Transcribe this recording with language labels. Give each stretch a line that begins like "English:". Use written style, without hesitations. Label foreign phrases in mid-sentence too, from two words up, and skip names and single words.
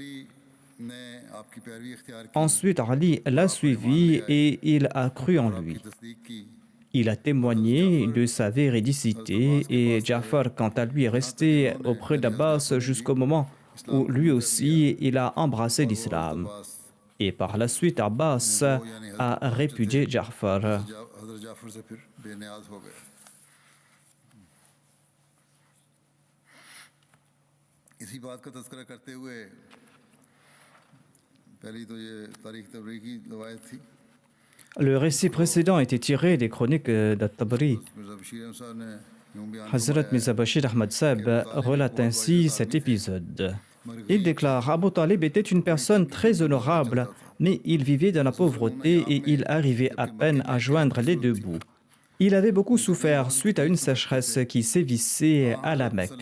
French: Ensuite, Ali l'a suivi et il a cru en lui. Il a témoigné de sa véridicité et Ja'far, quant à lui, est resté auprès d'Abbas jusqu'au moment où lui aussi il a embrassé l'islam. Et par la suite, Abbas a répudié Ja'far.
Urdu: اسی بات کا تذکرہ کرتے ہوئے پہلی تو یہ تاریخ طبری کی روایت تھی.
French: Le récit précédent était tiré des chroniques d'At-Tabari.
Urdu: مرزا بشیر احمد صاحب نے یوں بیان
French: Hazrat Mirza Bashir Ahmad Sahib relate ainsi cet épisode. Il déclare: Abu Talib était une personne très honorable, mais il vivait dans la pauvreté et il arrivait à peine à joindre les deux bouts. Il avait beaucoup souffert suite à une sécheresse qui sévissait à la Mecque.